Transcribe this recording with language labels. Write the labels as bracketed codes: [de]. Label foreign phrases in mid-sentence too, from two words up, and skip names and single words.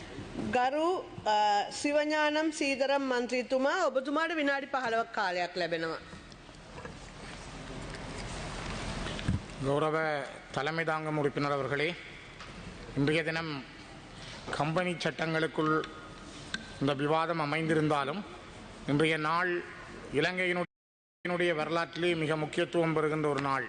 [si] ගරු සිවඥානම් සීදරම් මන්ත්‍රීතුමා ඔබතුමාට විනාඩි 15ක් කාලයක් ලැබෙනවා. [ta] கௌரவ தலைமை தாங்கும் உறுப்பினர் அவர்களே, இன்றைய தினம் கம்பெனி சட்டங்களுக்குள் இந்த விவாதம் அமைந்திருந்தாலும் இன்றைய நாள் இலங்கையினுடைய வரலாற்றிலே மிக முக்கியத்துவம் பெறுகின்ற ஒரு நாள்.